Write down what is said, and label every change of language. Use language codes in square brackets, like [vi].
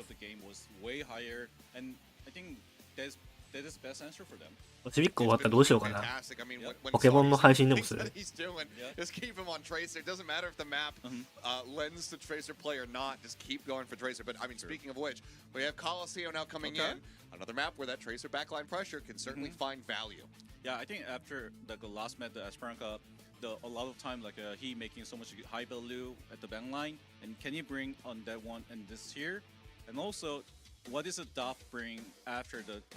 [en] of the game was way higher, and I think that is the best answer for them. [ja] ちびっこ終わったらどうしようかな。ポケモンの配信でもする。 [en] Just keep him on Tracer. It doesn't matter if the map lends to Tracer play or not. Just keep going for Tracer. But I mean, speaking of which, we have Coliseum now coming in. Another map where that Tracer backline pressure can certainly find value. Yeah, I think after the last map, the Esperanza, a lot of time like he making so much high value at the bank line, and can he bring on that one and this here, and also what is a Dot bring after the?